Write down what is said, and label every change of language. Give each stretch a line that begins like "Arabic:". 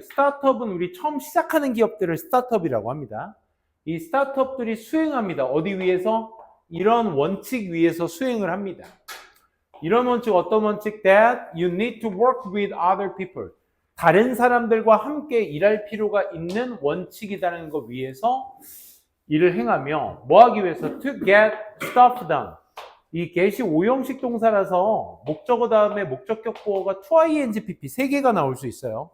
Korean: 스타트업은 우리 처음 시작하는 기업들을 스타트업이라고 합니다. 이 스타트업들이 수행합니다. 어디 위에서? 이런 원칙 위에서 수행을 합니다. 이런 원칙, 어떤 원칙?
English: That you need to work with other people.
Korean: 다른 사람들과 함께 일할 필요가 있는 원칙이라는 것 위해서 일을 행하며 뭐 하기 위해서?
English: To get stuff done.
Korean: 이 get이 5형식 동사라서 목적어 다음에 목적격 보어가 to ing, pp 3개가 나올 수 있어요.